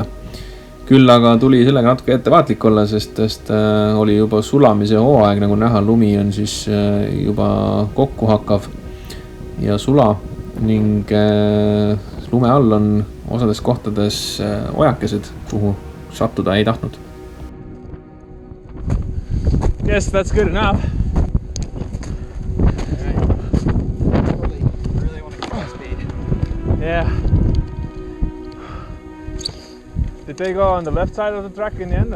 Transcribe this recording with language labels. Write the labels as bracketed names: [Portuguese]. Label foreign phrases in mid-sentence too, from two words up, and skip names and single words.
[Estonian] Küll aga tuli sellega natuke ettevaatlik olla, sest oli juba sulamise hooaeg, nagu näha, lumi on siis juba kokku hakkav ja sula ning lume all on osades kohtades ojakesed, kuhu sattuda ei tahtnud. [English] Yes, that's good enough. Really want to get that speed. Yeah. Did they go on the left side of the track in the end, or?